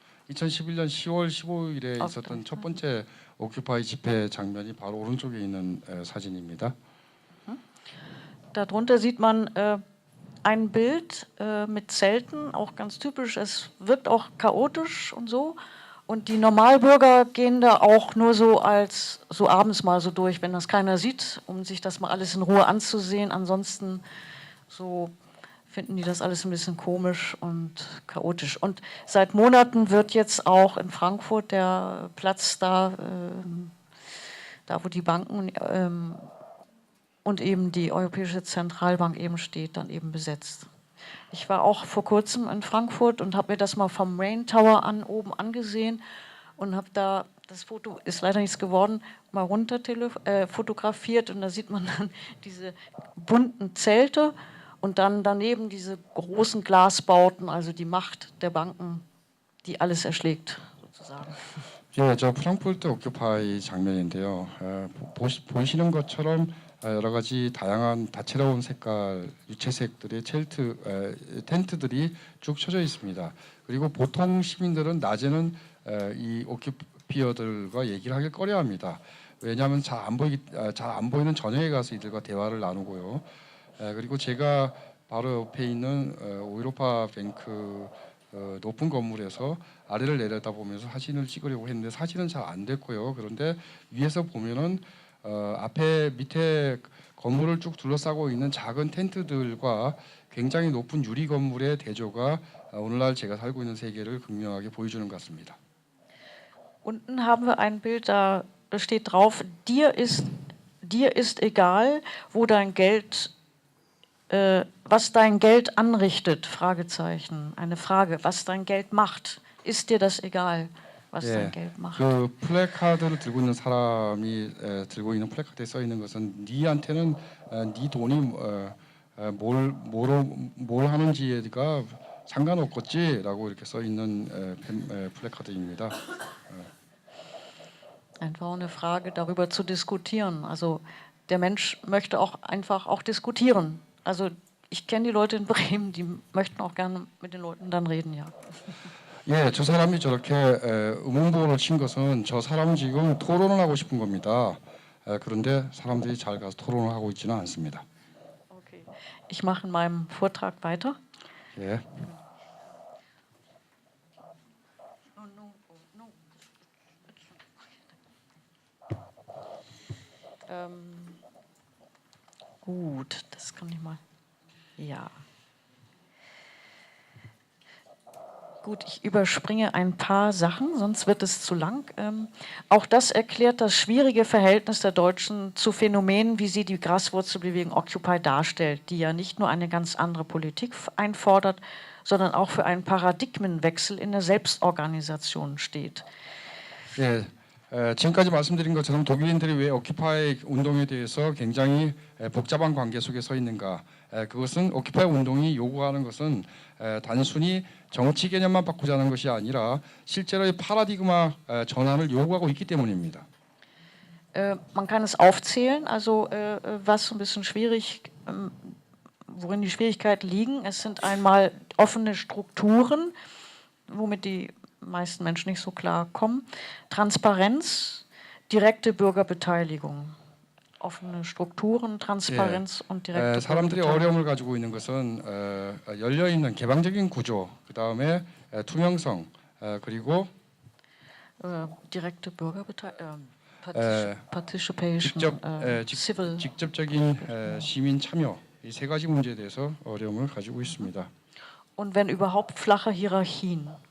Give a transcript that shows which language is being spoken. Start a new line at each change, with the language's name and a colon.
Korean: 2011년 10월 15일에 있었던 첫 번째 오큐파이 집회 장면이 바로 오른쪽에 있는 사진입니다.
German: Darunter sieht man ein Bild mit Zelten, auch ganz typisch. Es wirkt auch chaotisch und so. Und die Normalbürger gehen da auch nur so abends mal so durch, wenn das keiner sieht, um sich das mal alles in Ruhe anzusehen. Ansonsten so finden die das alles ein bisschen komisch und chaotisch. Und seit Monaten wird jetzt auch in Frankfurt der Platz da wo die Banken und eben die Europäische Zentralbank eben steht, dann eben besetzt. Ich war auch vor kurzem in Frankfurt und habe mir das mal vom Main Tower oben angesehen und habe da das Foto ist leider nichts geworden, mal runter fotografiert und da sieht man dann diese bunten Zelte und dann daneben diese großen Glasbauten, also die Macht der Banken, die alles erschlägt, sozusagen.
Korean: 예, 저 프랑크푸르트 오큐파이 장면인데요. 보시는 것처럼 여러 가지 다양한 다채로운 색깔, 유채색들의 텐트들이 쭉 쳐져 있습니다. 그리고 보통 시민들은 낮에는 이 오큐피어들과 얘기를 하길 꺼려합니다. 왜냐하면 잘 안 보이는 저녁에 가서 이들과 대화를 나누고요. 그리고 제가 바로 옆에 있는 오이로파 뱅크 높은 건물에서 아래를 내려다보면서 사진을 찍으려고 했는데 사진은 잘 안 됐고요. 그런데 위에서 보면은 앞에 밑에 건물을 쭉 둘러싸고 있는 작은 텐트들과 굉장히 높은 유리 건물의 대조가 오늘날 제가 살고 있는 세계를 극명하게 보여주는 것 같습니다.
German: Unten haben wir ein Bild, da steht drauf, dir ist egal, wo dein Geld was dein Geld anrichtet, Fragezeichen. Eine Frage, was dein Geld macht. Ist dir das egal, was dein Geld macht?
Korean: 그 플래카드를 들고 있는 사람이 들고 있는 플래카드에 써 있는 것은 네한테는 네 돈이 뭘 하는지가 상관없겠지라고 이렇게 써 있는 플래카드입니다.
German: Einfach eine Frage, darüber zu diskutieren. Also der Mensch möchte auch einfach auch diskutieren. Also ich kenne die Leute in Bremen, die möchten auch gerne mit den Leuten dann reden, ja.
Korean: 예, 저 사람이 저렇게 의문부호를 친 것은 저 사람 지금 토론을 하고 싶은 겁니다. 그런데 사람들이 잘 가서 토론을 하고 있지는 않습니다.
German: Okay. Ich mache in meinem Vortrag weiter.
Korean: 예.
German: Gut, das kann ich mal. Ja. Gut, ich überspringe ein paar Sachen, sonst wird es zu lang. Auch das erklärt das schwierige Verhältnis der Deutschen zu Phänomenen, wie sie die Graswurzelbewegung Occupy darstellt, die ja nicht nur eine ganz andere Politik einfordert, sondern auch für einen Paradigmenwechsel in der Selbstorganisation steht.
Korean: 예, 지금까지 말씀드린 것처럼 독일인들이 왜 오키파이 운동에 대해서 굉장히 복잡한 관계 속에 서 있는가? 그것은 오키파이 운동이 요구하는 것은 단순히 정치 개념만 바꾸자는 것이 아니라 실제로의 파라디그마 전환을 요구하고 있기 때문입니다.
German: Man kann es aufzählen, also was so ein bisschen schwierig, worin die Schwierigkeiten liegen. Es sind einmal offene Strukturen, womit die meisten Menschen nicht so klar kommen. Transparenz, direkte Bürgerbeteiligung. offene Strukturen, Transparenz und direkte
Korean: 사람들이 어려움을 가지고 있는 것은 열려 있는 개방적인 구조, 그다음에 투명성, 그리고
German: direkte Participation,
Korean: 직접적인 시민 참여, 이 세 가지 문제에 대해서 어려움을 가지고 있습니다.
German: Und wenn überhaupt flache Hierarchien.